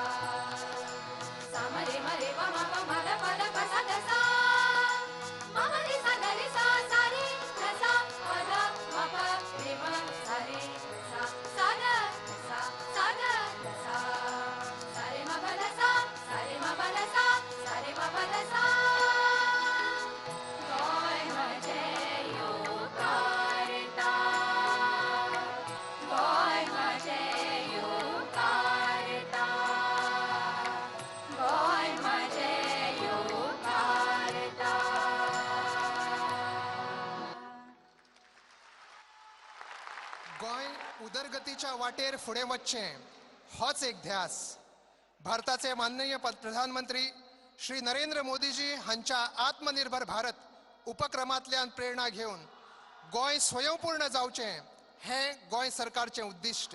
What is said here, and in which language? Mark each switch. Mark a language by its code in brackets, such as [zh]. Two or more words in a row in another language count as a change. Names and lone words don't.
[kok] सा म रे प म प म ध प ध प सा ध सा म म रे सा ध रे सा सा रे ध सा प ध म प रे म सा रे ध सा सा ध सा सा ध सा सा रे म प ध सा सा रे म प ध सा सा रे म प ध सा। गौर मजे योकारता, गौर मजे योकारता, गौर मजे योकारता। गोंय उदरगतीच्या वाटेर फुडें वचचें होच एक ध्यास भारताचे माननीय प्रधानमंत्री श्री नरेंद्र मोदीजी हांच्या आत्मनिर्भर भारत उपक्रमांतल्यान प्रेरणा घेवन गोंय स्वयंपूर्ण जावचें हें गोंय सरकारचें उद्दिश्ट।